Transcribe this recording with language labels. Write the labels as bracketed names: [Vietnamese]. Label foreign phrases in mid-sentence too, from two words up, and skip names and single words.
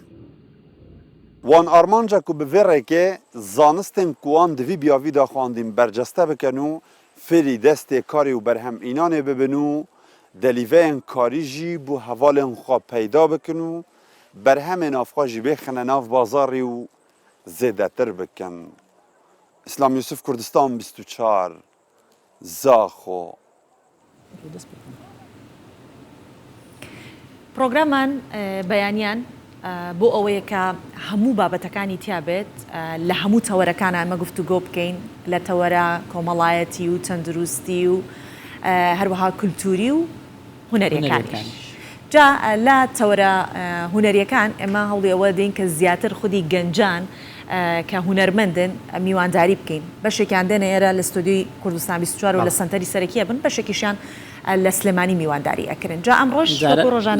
[Kurdish] Wan armanca ku bi vê rekê zanistên ku wan di vî biyavî da xwandîn berceste bikin û fêrî destê karî û berhemînanê bibin û delîveyên karî jî bû hevalên xwe peyda bikin û berhemên navxwe jî bêxine nav bazarî û zêdetir bikin. İslam Yusuf Kurdistan 24 Zaxo. [Central Kurdish] پرۆگرامان بەیانیان بۆ ئەوەیە کە هەموو بابەتەکانی تیا بێت لە هەموو تەوەرەکانە ئەمە گفتوگۆ بکەین لە تەوەرە کۆمەڵایەتی و تەندروستی و هەروەها کولتوری و هونەریەکانی جا لە تەوەرە هونەریەکان ئێمە هەوڵی ئەوە دەین کە زیاتر خودی گەنجان کە هونەرمەندن میوانداری بکەین بەشێکیان دێنە ئێرە لە ستۆدیۆی کوردستان 24 و لە سەنتەری سەرەکیە بن بەشێکیشیان لە سلێمانی میوانداری ئەکردن جا ئەم ڕۆژ ڕۆژانە